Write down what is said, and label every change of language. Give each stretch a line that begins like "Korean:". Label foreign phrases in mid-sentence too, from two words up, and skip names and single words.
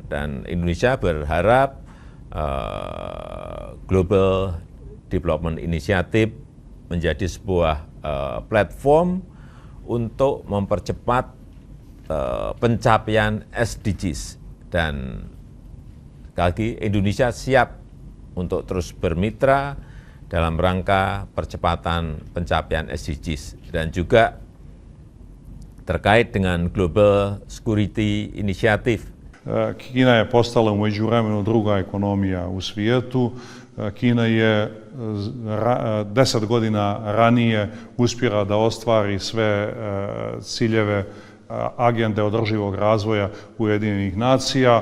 Indonesian: Dan Indonesia berharap Global Development Initiative menjadi sebuah platform untuk mempercepat pencapaian SDGs. Dan sekali lagi Indonesia siap untuk terus bermitra dalam rangka percepatan pencapaian SDGs. Dan juga terkait dengan Global Security Initiative.
Bosnian: Kina je postala u međuvremenu druga ekonomija u svijetu. Kina je 10 godina ranije uspjela da ostvari sve ciljeve agende održivog razvoja Ujedinjenih nacija.